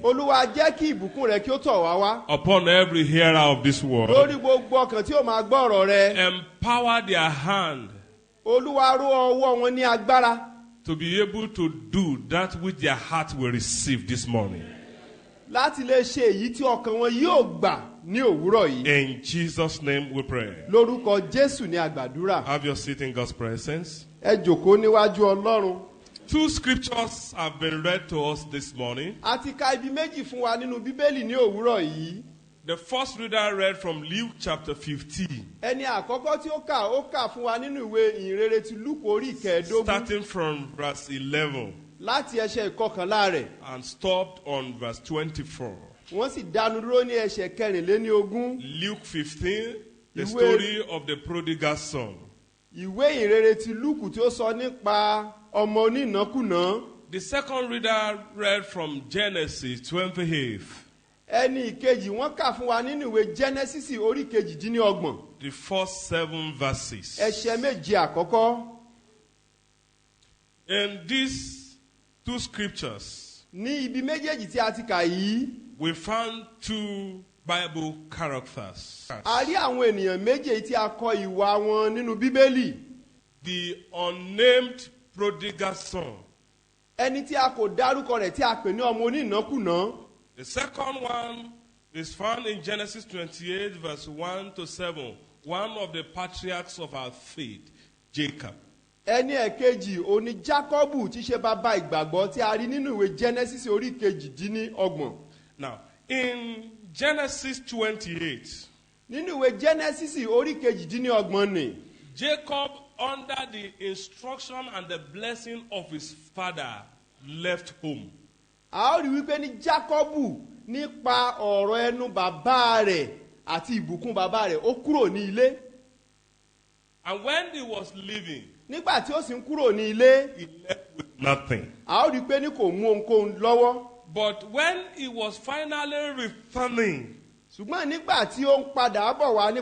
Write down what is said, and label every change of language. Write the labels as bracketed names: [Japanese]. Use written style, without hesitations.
[Yoruba] Olúwa jẹ́ kí ìbùkún rẹ kí ó tọ̀ wá wá. [English] upon every hearer of this word. [Yoruba] Lórí gbogbo ọkàn tí ó máa gbọ́ ọ̀rọ̀ rẹ. [English] Empower their hand [Yoruba] Olúwa ró ọwọ́ wọn ní agbára [English] to be able to do that which their heart will receive this morning. [Yoruba] láti lè ṣe èyí tí ọkàn wọn yóò gbà ní òwúrọ̀ yìí. [English] In Jesus' name we pray. [Yoruba] Lórúkọ Jésù ní àgbàdúrà. [English] Have your seat in God's presence. [Yoruba] Ẹ jòkó níwájú Ọlọ́run. [English] Two scriptures have been read to us this morning. [Yoruba] A ti ka ibi méjì fún wa nínú Bíbélì ní òwúrọ̀ yìí. [English] The first reader read from Luke chapter 15, [Yoruba] Ẹni àkọ́kọ́ tí ó kà fún wa nínú ìwé ìhìnrere ti Lúùkù orí ìkẹẹ̀dógún. [English] starting from verse 11. [Yoruba] láti ẹsẹ̀ ìkọkànlá rẹ̀. [English] and stopped on verse 24. [Yoruba] Wọ́n sì dánu dúró ní ẹsẹ̀ kẹrìnléníogún. [English] Luke 15, the [Yoruba] Ìwé- [English] story of the prodigal son. [Yoruba] Ìwé ìrere ti Lúùkù tí ó sọ nípa ọmọ onínàkúnà. [English] The second reader read from Genesis 28, [Yoruba] Ẹni ìkejì wọ́n kà fún wa nínú ìwé Genesis orí kejìdínlọ́gbọ̀n. [English] the first 7 verses. [Yoruba] Ẹsẹ̀ méje àkọ́kọ́. [English] In these two scriptures, [Yoruba] Ní ibi méjèèjì tí a ti kà yìí, [English] we found two Bible characters. [Yoruba] a rí àwọn ènìyàn méje tí a kọ ìwà wọn nínú Bíbélì. [English] The unnamed prodigal son. [Yoruba] Ẹni tí a kò dárúkọ rẹ̀ tí a pè ní ọmọ onínàkúnà. [English] The second one is found in Genesis 28, verse 1 to 7. One of the patriarchs of our faith, Jacob. [Yoruba] Ẹni ẹ̀kejì òní Jákọ́bù tí ṣe bàbá ìgbàgbọ́ tí a rí nínú ìwé Genesis orí kejìdínlọ́gbọ̀n. [English] Now, in Genesis 28, [Yoruba] Nínú ìwé Genesis orí kejìdínlọ́gbọ̀n ni [English] Jacob, under the instruction and the blessing of his father, left home. [Yoruba] a ó rí wípé ní Jákọ́bù nípa ọ̀rọ̀ ẹnu bàbá rẹ̀ àti ìbùkún bàbá rẹ̀ ó kúrò ní ilé. [English] And when he was leaving, [Yoruba] Nígbà tí ó sì ń kúrò ní ilé, [English] he left with nothing. [Yoruba] a ó rí pé ní kò mú ohunkóhun lọ́wọ́. [English] But when he was finally returning, [Yoruba] Ṣùgbọ́n nígbà tí ó ń padà bọ̀ wá ní